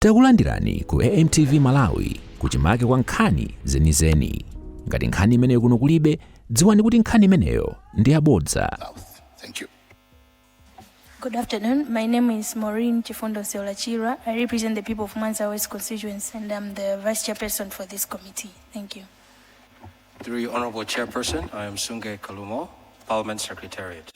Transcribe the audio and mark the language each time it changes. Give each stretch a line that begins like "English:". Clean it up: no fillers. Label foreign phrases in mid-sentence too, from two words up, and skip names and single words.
Nyanja: Takulandirani ku AMTV Malawi kuchimake kwa nkhani zenizeni. Ngati nkhani imeneyo kuno kulibe, dziwani kuti nkhani imeneyo ndi yabodza.
English: Thank you. Good afternoon. My name is Maureen Chifundo Seolachira. I represent the people of Mwanza West constituency and I'm the vice chairperson for this committee. Thank you. Through you, Honorable Chairperson, I am Sunge Kalumo, Parliament Secretariat.